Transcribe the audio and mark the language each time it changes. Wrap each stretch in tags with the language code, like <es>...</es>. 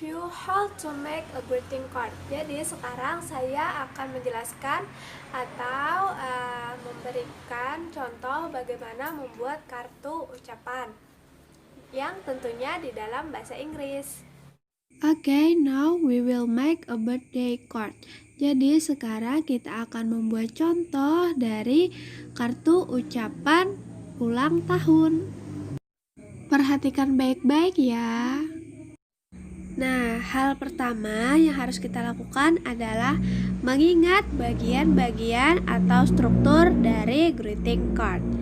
<en>How to make a greeting card.</en> <id>Jadi sekarang saya akan menjelaskan atau memberikan contoh bagaimana membuat kartu ucapan yang tentunya di dalam bahasa Inggris.</id> <en>Okay, now we will make a birthday card.</en> <id>Jadi sekarang kita akan membuat contoh dari kartu ucapan ulang tahun. Perhatikan baik-baik ya. Nah, hal pertama yang harus kita lakukan adalah mengingat bagian-bagian atau struktur dari greeting card.</id>